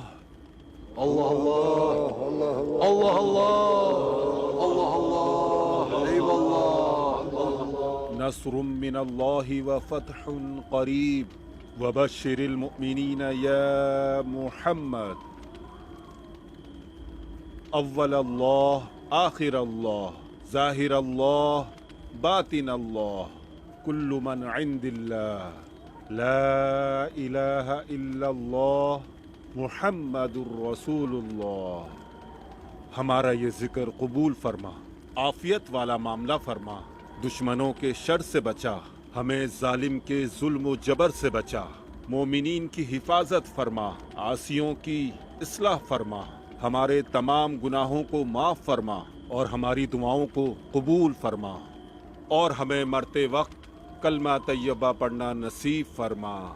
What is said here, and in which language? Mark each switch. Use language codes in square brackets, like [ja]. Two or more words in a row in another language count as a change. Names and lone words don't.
[ar] Allah Allah, Allah Allah, Allah Allah, eyvallah. نصر من الله وفتح قريب وبشر المؤمنين يا محمد. أول الله، آخر الله، ظاهر الله, باطن الله كل من عند الله لا إله إلا الله محمد رسول الله. [ur] ہمارا یہ ذکر قبول فرما، عافیت والا معاملہ فرما، دشمنوں کے شر سے بچا، ہمیں ظالم کے ظلم جبر سے بچا، مومنین کی حفاظت فرما، عاصیوں کی اصلاح فرما، ہمارے تمام گناہوں کو معاف فرما اور ہماری دعاؤں کو قبول فرما، اور ہمیں مرتے وقت کلمہ طیبہ پڑھنا نصیب فرما.